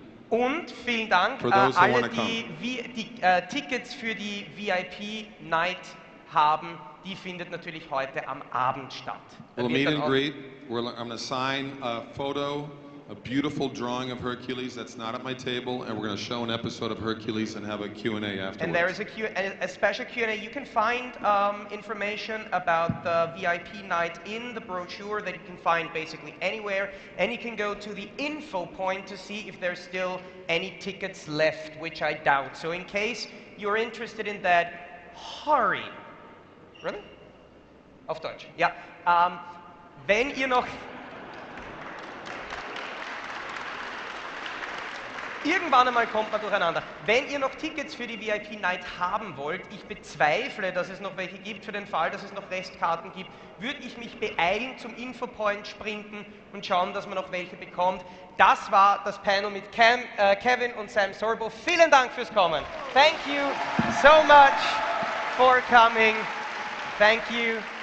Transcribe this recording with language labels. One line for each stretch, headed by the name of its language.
German: Und vielen Dank alle, die Tickets für die VIP-Night haben. Die findet natürlich heute am Abend statt.
English: We'll meet and greet. I'm going to sign a photo, a beautiful drawing of Hercules that's not at my table, and we're going to show an episode of Hercules and have a Q&A afterwards. And there is a special Q&A. You can find information about the VIP night in the brochure that you can find basically anywhere, and you can go to the info point to see if there's still any tickets left, which I doubt. So in case you're interested in that, hurry. Really?
German: Auf Deutsch. Ja. Wenn ihr noch... Irgendwann einmal kommt man durcheinander. Wenn ihr noch Tickets für die VIP-Night haben wollt, ich bezweifle, dass es noch welche gibt, für den Fall, dass es noch Restkarten gibt, würde ich mich beeilen, zum Infopoint sprinten und schauen, dass man noch welche bekommt. Das war das Panel mit Kevin und Sam Sorbo. Vielen Dank fürs Kommen.
English: Thank you so much for coming. Thank you.